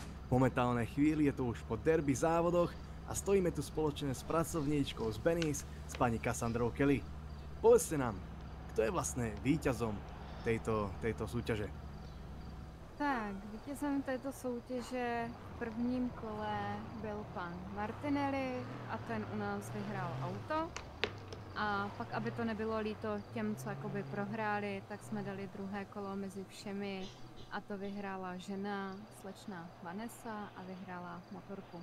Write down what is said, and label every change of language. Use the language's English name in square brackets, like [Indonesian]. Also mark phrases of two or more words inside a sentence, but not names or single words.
[Slovak] V momentálnej chvíli je to už po derby závodoch a stojíme tu spoločne s pracovníčkou z Benny's, s pani Cassandrou Kelly. Povedzte nám, kto je vlastne víťazom tejto súťaže? [Czech] Tak, vítězem této soutěže v prvním kole byl pan Martinelli a ten u nás vyhrál auto. A pak, aby to nebylo líto těm, co jakoby prohráli, tak jsme dali druhé kolo mezi všemi a to vyhrála žena, slečna Vanessa a vyhrála motorku.